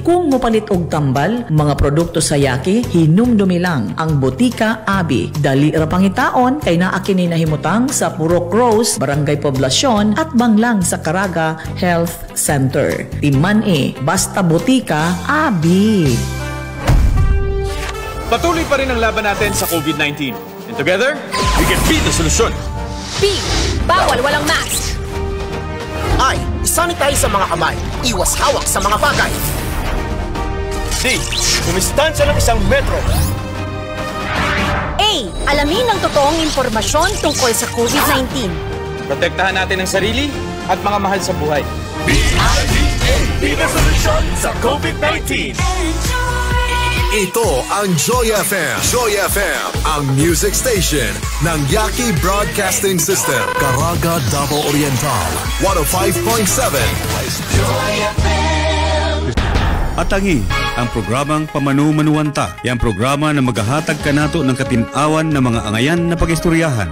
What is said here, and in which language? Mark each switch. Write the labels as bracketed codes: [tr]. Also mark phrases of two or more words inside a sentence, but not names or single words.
[ceb] Kung mopalit og tambal, mga produkto sa Yaki, hinumdumi lang ang Botika Abi. Dali ra pangitaon kay naa kini nahimutang sa Purok Rose, Barangay Poblasyon at Banglang sa Caraga Health Center. Timan basta Botika Abi. [tl] Patuloy pa rin ang laban natin sa COVID-19. [en] And together, we can beat the solution. [tl] B. Bawal walang mask. I. Isanitize sa mga kamay. Iwas hawak sa mga bagay. D. Kumistansya ng 1 metro. A. Alamin ang totoong impormasyon tungkol sa COVID-19. Protektahan natin ang sarili at mga mahal sa buhay. B-I-D-A. [en] Be the solution sa COVID-19. [tl] Ito ang Joy FM. Joy FM, ang music station ng Yaki Broadcasting System. Caraga, Davao Oriental. 105.7. Joy FM. [ceb] Atangi ang programang Pamanu-Manuwanta. Yang programa na maghahatag kanato ng katinawan ng mga angayan na pagistoryahan.